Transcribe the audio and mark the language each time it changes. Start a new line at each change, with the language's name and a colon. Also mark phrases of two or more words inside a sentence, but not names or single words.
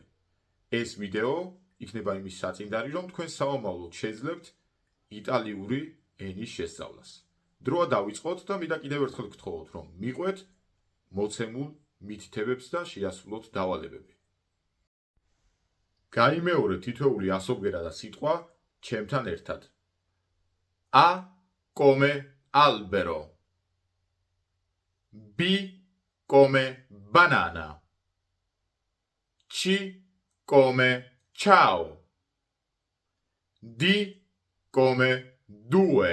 Georgian: ეს ვიდეო იქნება იმის საწინდარი, რომ თქვენ საომავლოდ შეძლებთ იტალიური ენის შესწავლას. დროა დავიწყოთ და მინდა კიდევ ერთხელ გთხოვოთ, რომ მიყვეთ მოცემულ მითითებებს და შეასრულოთ დავალებები. გაიმეორე თითოეული ასობგერა და სიტყვა ჩემთან ერთად.
Italian: A come albero. B come banana. C come ciao. D come due.